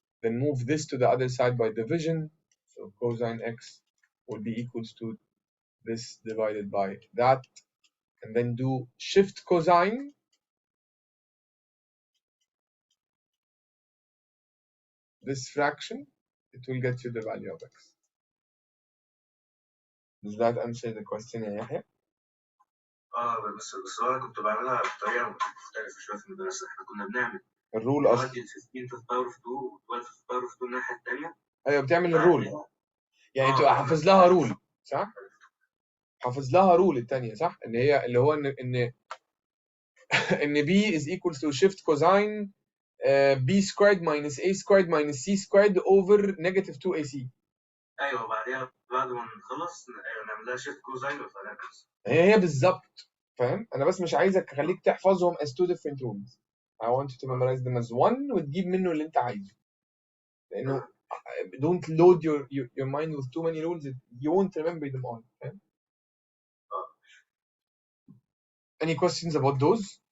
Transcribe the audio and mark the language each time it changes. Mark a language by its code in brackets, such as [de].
[en] Then move this to the other side by division. So cosine x will be equals to this divided by that. And then do shift cosine. This fraction, it will get you the value of x. Does that answer the question يا Yahya? [ar] بس انا كنت بعملها بطريقه مختلفه شويه في المدرسه. احنا كنا بنعمل الرول اصلا نودي ال 15 في الباور اوف 2 و 12 في الباور اوف 2 الناحيه الثانيه. ايوه بتعمل الرول، يعني تبقى حافظ لها رول صح؟ حافظ لها رول الثانيه صح؟ ان هي اللي هو ان [en] b is equals to shift cosine b squared minus a squared minus c squared over negative 2ac. [ar] ايوه وبعدين بعد ما نخلص نعمل لها شيفت كوزاين وفعلا هي بالظبط فاهم. انا بس مش عايزك اخليك تحفظهم [en] as two different rules. I want you to memorize them as one [ar] وتجيب منه اللي انت عايزه، لانه [en] don't load your mind with too many rules. You won't remember them all. فاهم؟ Any questions about those?